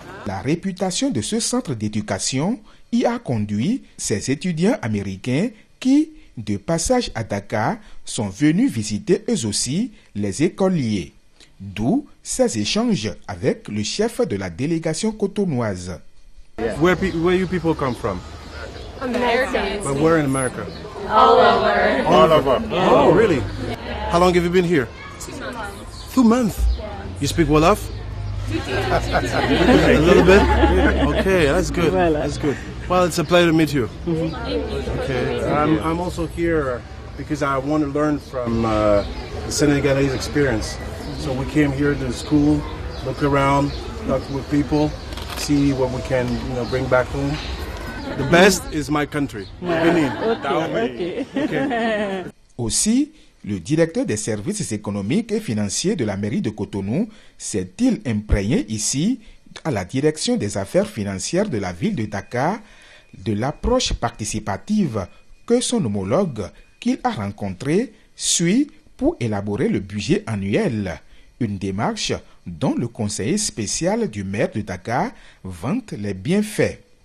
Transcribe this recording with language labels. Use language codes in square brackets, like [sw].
[fr] La réputation de ce centre d'éducation y a conduit ces étudiants américains qui, de passage à Dakar, sont venus visiter eux aussi les écoliers. D'où ces échanges avec le chef de la délégation cotonoise. [en] Where you people come from? America. But where in America? All over. All over. Oh, really? How long have you been here? 2 months. You speak Wolof? A little bit? Okay, that's good. That's good. Well, it's a pleasure to meet you. Okay, I'm also here because I want to learn from the Senegalese experience. So we came here to school, look around, talk with people, see what we can, bring back home. The best is my country, Benin. Okay. [fr] Aussi, le directeur des services économiques et financiers de la mairie de Cotonou s'est-il imprégné ici, à la direction des affaires financières de la ville de Dakar, de l'approche participative que son homologue qu'il a rencontré suit pour élaborer le budget annuel, une démarche dont le conseiller spécial du maire de Dakar vante les bienfaits.